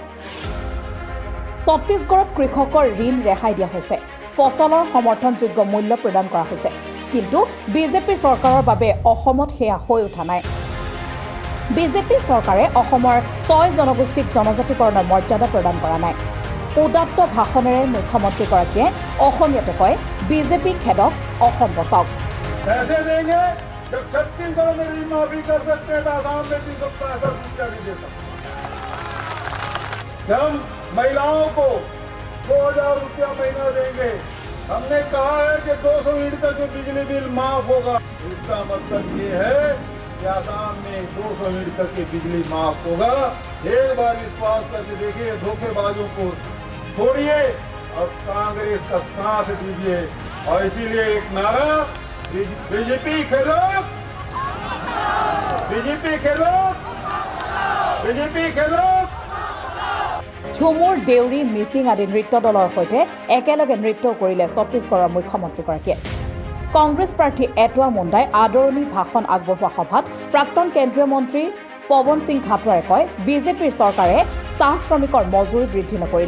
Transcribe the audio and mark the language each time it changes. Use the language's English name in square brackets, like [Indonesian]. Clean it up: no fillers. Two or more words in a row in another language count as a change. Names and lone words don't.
[Assamese] ছত্তীশগড়ত কৃষকৰ ঋণ ৰেহাই দিয়া হৈছে, ফচলৰ সমৰ্থনযোগ্য মূল্য প্ৰদান কৰা হৈছে, কিন্তু বিজেপিৰ চৰকাৰৰ বাবে অসমত সেয়া হৈ উঠা নাই। বিজেপি চৰকাৰে অসমৰ 6 জনগোষ্ঠীক জনজাতিকৰণৰ মৰ্যাদা প্ৰদান কৰা নাই। উদাত্ত ভাষণেৰে মুখ্যমন্ত্ৰীগৰাকীয়ে অসমীয়াতে কয়, বিজেপি খেদক অসম বচাওক। [Hindi] पैसे देंगे जब छत्तीसगढ़ में ऋण माफी कर सकते हैं तो आसाम में 365 रुपया भी दे सकते हैं। हम महिलाओं को 2000 रुपया महीना देंगे। हमने कहा है कि 200 यूनिट तक जो बिजली बिल माफ होगा। इसका मतलब ये है कि आसाम में 200 यूनिट तक की बिजली माफ होगा। एक बार विश्वास करके देखिए, धोखेबाजों को छोड़िए और कांग्रेस का साथ दीजिए। और इसीलिए एक नारा, बीजेपी खेदक, बीजेपी खेदक, बीजेपी खेदक। [Assamese] ঝুমুৰ, দেউৰী, মিচিং আদি নৃত্য দলৰ সৈতে একেলগে নৃত্য কৰিলে ছত্তীশগড়ৰ মুখ্যমন্ত্ৰীগৰাকীয়ে। কংগ্ৰেছ প্ৰাৰ্থী এটুৱা মুণ্ডাই আদৰণি ভাষণ আগবঢ়োৱা সভাত প্ৰাক্তন কেন্দ্ৰীয় মন্ত্ৰী পৱন সিং ঘাটোৱাৰে কয়, বিজেপিৰ চৰকাৰে চাহ শ্ৰমিকৰ মজুৰি বৃদ্ধি নকৰিলে।